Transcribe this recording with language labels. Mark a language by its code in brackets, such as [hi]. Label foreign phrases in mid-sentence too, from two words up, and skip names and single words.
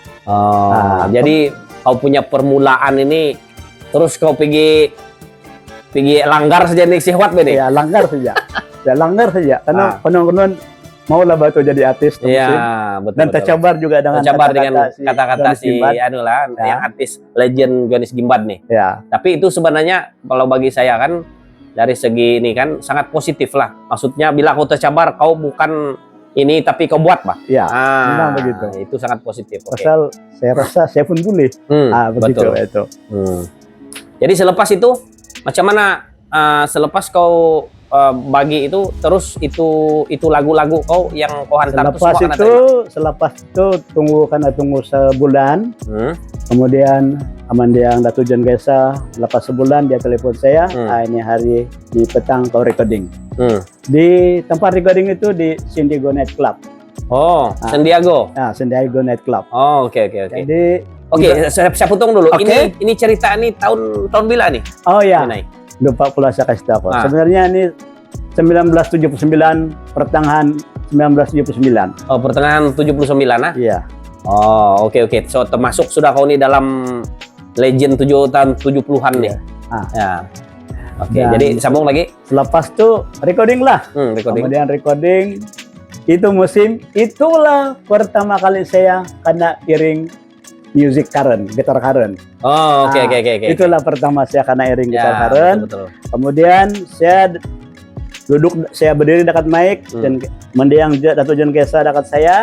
[ms] Jadi kau punya permulaan ini, terus kau pergi langgar saja nih Sihwat bede. Ya langgar saja. Karena konon-konon maulah batu jadi artis. Iya, betul. Dan tercabar juga dengan kata-kata si anu lah, yang artis legend Jonis Gimbad nih. Ya. Tapi itu sebenarnya kalau bagi saya kan dari segi ini kan sangat positif lah. Maksudnya bila kau tercabar, kau bukan ini tapi kau buat, Pak. Iya. Memang begitu. Itu sangat positif. Asal saya rasa saya pun boleh. Begitu itu. Jadi selepas itu macam mana selepas kau bagi itu, terus itu lagu-lagu kau yang kau hantar selepas itu tunggu sebulan. Kemudian Amandiang Datuk John Kesa, lepas sebulan dia telepon saya, ini hari di petang kau recording. Di tempat recording itu di San Diego Night Club. Oh, San Diego. San Diego Night Club. Oh, oke. Jadi saya potong dulu. Ini cerita ini tahun bila nih? Oh ya. Lupa pula saya kasih tahu. Sebenarnya ini 1979, pertengahan 1979. Oh, pertengahan 79 Iya. Oh, oke. So termasuk sudah kau ini dalam legend tahun 70-an nih. Ya. Oke, jadi sambung lagi. Selepas itu recording lah. Kemudian recording itu itulah pertama kali saya kena iring [en] music current, [ms] gitar current. Oh, oke. Itulah pertama saya kena iring gitar current. Betul. Kemudian saya berdiri dekat mic dan Mendiang Datuk John Kesa dekat saya.